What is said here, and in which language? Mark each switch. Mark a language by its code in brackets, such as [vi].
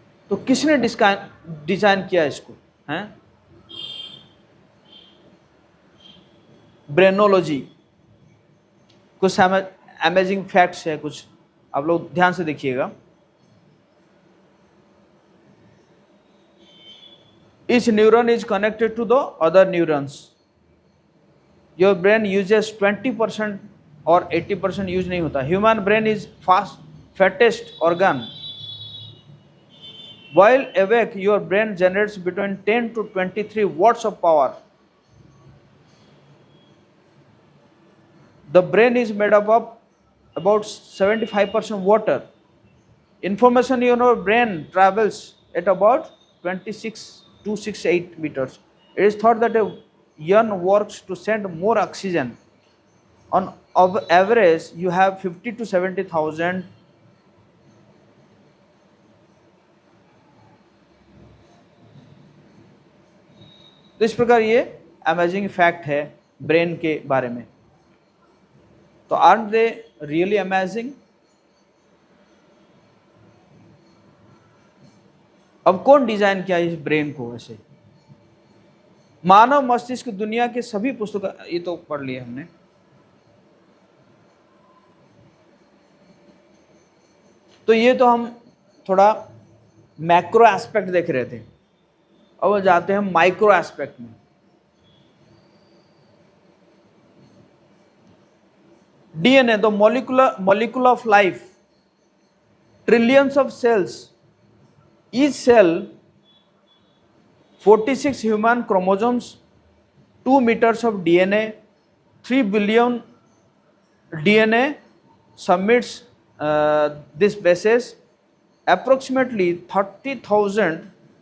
[hi] तो किसने डिजाइन किया इसको हैं? ब्रेनोलॉजी। कुछ अमेजिंग फैक्ट्स है, कुछ आप लोग ध्यान से देखिएगा। [en] Each neuron is connected to the other neurons. Your brain uses 20% [hi] और 80% यूज नहीं होता। [en] Human brain is fattest organ. While awake, your brain generates between 10 to 23 watts of power. The brain is made up of about 75% water. Information in your brain travels at about 26 to 68 meters. It is thought that a yawn works to send more oxygen. On average, you have 50 to 70,000 [hi] तो इस प्रकार ये amazing fact है brain के बारे में। [en] तो aren't they really amazing? [hi] अब कौन डिजाइन किया इस ब्रेन को? ऐसे मानव मस्तिष्क दुनिया के सभी पुस्तक, ये तो पढ़ लिए हमने। तो ये तो हम थोड़ा मैक्रो एस्पेक्ट देख रहे थे, अब जाते हैं माइक्रो एस्पेक्ट में। [en] DNA, the molecule of life, trillions of cells, each cell 46 human chromosomes, 2 meters of DNA, 3 billion DNA submits this bases, approximately 30,000